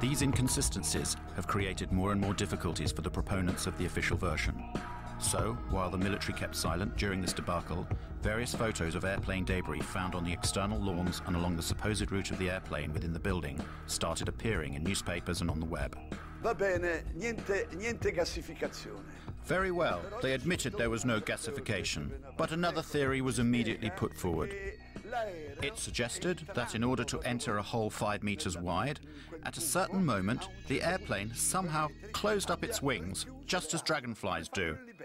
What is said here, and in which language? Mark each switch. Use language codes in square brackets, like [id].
[en] These inconsistencies have created more and more difficulties for the proponents of the official version. So, while the military kept silent during this debacle, various photos of airplane debris found on the external lawns and along the supposed route of the airplane within the building started appearing in newspapers and on the web. [it] Va bene, niente gassificazione. [en] Very well, they admitted there was no gasification, but another theory was immediately put forward. It suggested that in order to enter a hole 5 meters wide, at a certain moment, the airplane somehow closed up its wings, just as dragonflies do.